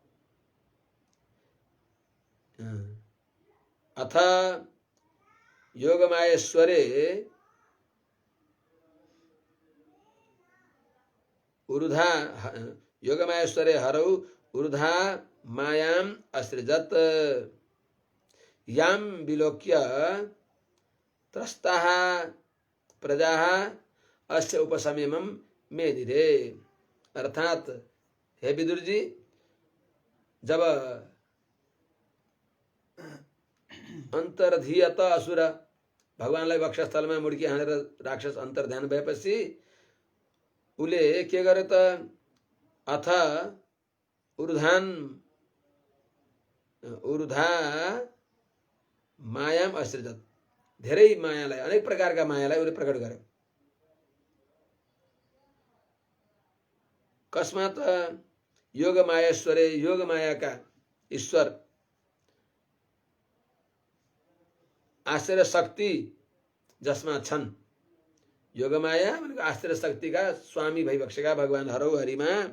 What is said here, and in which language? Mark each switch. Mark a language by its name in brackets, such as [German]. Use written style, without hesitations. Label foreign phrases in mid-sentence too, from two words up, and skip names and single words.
[Sanskrit] अथ योगमायेश्वरे उरुधा, योगमायेश्वरे हरौ उरुधा मायाम असृजत् यां विलोक्य त्रस्ताः प्रजाः अस्य उपसंयमं मेदिरे। [Nepali] अर्थात हे विदुर जी, जब [Sanskrit] अंतर्धीयत असुर, [Nepali] भगवानलाई वक्षस्थलमा मुड्की हानेर राक्षस अन्तर्ध्यान भएपछि उले के गर्यो त, [Sanskrit] अथ उरुधा मायाम असृजत, [Nepali] धेरै मायालाई, अनेक प्रकारका मायालाई उले प्रकट गर्यो। [Sanskrit] कस्मात योग मायेश्वरे, [Nepali] योग मायाका ईश्वर, आश्चर्य शक्ति जसमा छन्, योग माया भनेको आश्चर्य शक्तिका स्वामी भइबक्सेका भगवान हरौ हरिमा